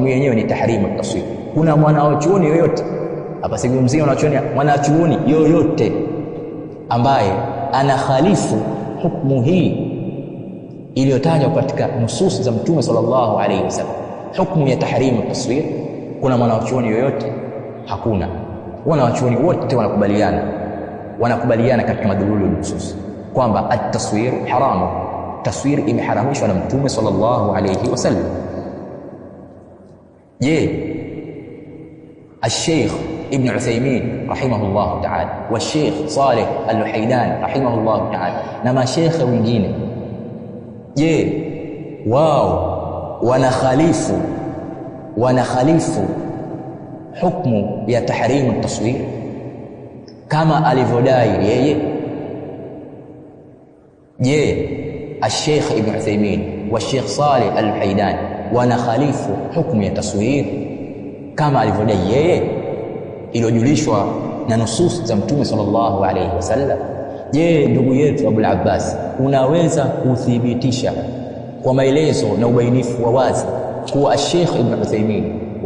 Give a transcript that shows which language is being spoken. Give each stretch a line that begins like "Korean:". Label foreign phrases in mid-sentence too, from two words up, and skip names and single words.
Swahili: Hukumu yenyewe ni
Arabic: تحريم التصوير.
Swahili: Kuna mwana wa chuoni yoyote Hapa sizungumzia mwanachuoni yoyote ambaye anakhalifu hukumu hii iliyotajwa katika nusus za Mtume
Arabic: صلى الله عليه وسلم,
Swahili: hukumu ya
Arabic: تحريم تصوير.
Swahili: Kuna mwanachuoni yoyote? Hakuna. Wanachuoni wote wanakubaliana katika madhululu nusus kwamba
Arabic: التصوير حرام,
Swahili: taswir imeharamishwa na Mtume
Arabic: صلى الله عليه وسلم.
Swahili: Je,
Arabic: الشيخ ابن عثيمين رحمه الله تعالى والشيخ صالح الوحيدان رحمه الله تعالى
Swahili: na mashekhe wengine, je, wao wanakhalifu hukumu ya
Arabic: تحريم تصوير
Swahili: kama alivyodai yeye? Je,
Arabic: الشيخ ابن عثيمين والشيخ صالح الوحيدان
Swahili: wanakhalifu hukumu ya taswir kama alivyodai yeye iliyojulishwa na nusus za Mtume
Arabic: صلى الله عليه وسلم?
Swahili: Je, ndugu yetu Abu al-Abbas, unaweza kuthibitisha kwa maelezo na ubainifu wa wazi kuwa Sheikh Ibn Uthaymeen wa